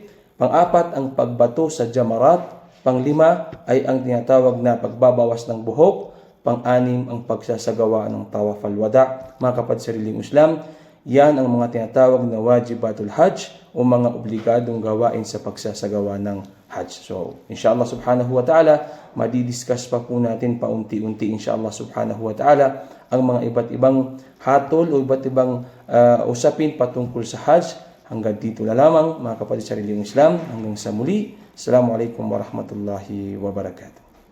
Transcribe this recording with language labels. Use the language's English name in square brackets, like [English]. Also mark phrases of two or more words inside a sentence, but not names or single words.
[Filipino] Pang-apat, ang pagbato sa jamarat. Panglima ay ang tinatawag na pagbabawas ng buhok. Pang-anim, ang pagsasagawa ng [Arabic] طواف الوداع. [Filipino] Mga kapatid sa religyong Islam, yan ang mga tinatawag na [Arabic] واجبات الحج [Filipino] o mga obligadong gawain sa pagsasagawa ng hajj. So, [Arabic] إن شاء الله سبحانه وتعالى, [Filipino] madidiscuss pa po natin paunti-unti [Arabic] إن شاء الله سبحانه وتعالى [Filipino] ang mga iba't ibang hatol o iba't ibang usapin patungkol sa hajj. Hanggang dito na lamang mga kapatid sa religyong Islam. Hanggang sa muli. [Arabic] السلام عليكم ورحمة الله وبركاته.